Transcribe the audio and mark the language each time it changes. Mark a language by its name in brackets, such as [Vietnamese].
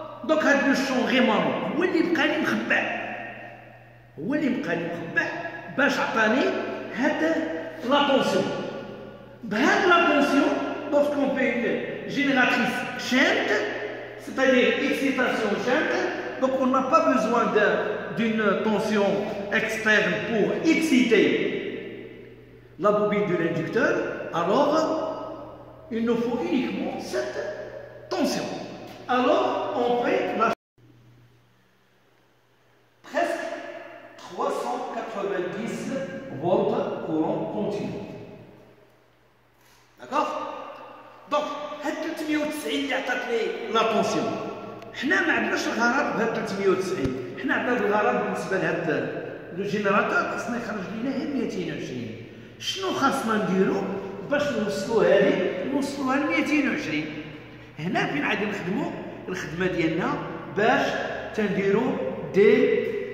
[French] Donc [Arabic] هذا الشون غيمانو هو اللي بقاني مخبع باش عطاني هاد لا طونسيون. بهاد لا طونسيون [French] lorsqu'on fait une génératrice chaîne, c'est-à-dire excitation chaîne. Donc on n'a pas besoin d'une tension externe pour exciter la bobine de l'inducteur. Alors il nous faut uniquement cette tension. Alors on fait la presque 390 volts courant continu. D'accord? Donc, [Arabic] هاد 390 اللي عطات لي لا طونسيون، حنا ما عندناش الغرض بهاد 390، حنا عندنا الغرض بالنسبه لهاد لو جينيراتور خاصنا يخرج لينا غير 220. شنو خاصنا نديرو باش نوصلوا هذه نوصلوها ل 220؟ هنا فين عاد نخدموا الخدمه ديالنا باش تنديروا دي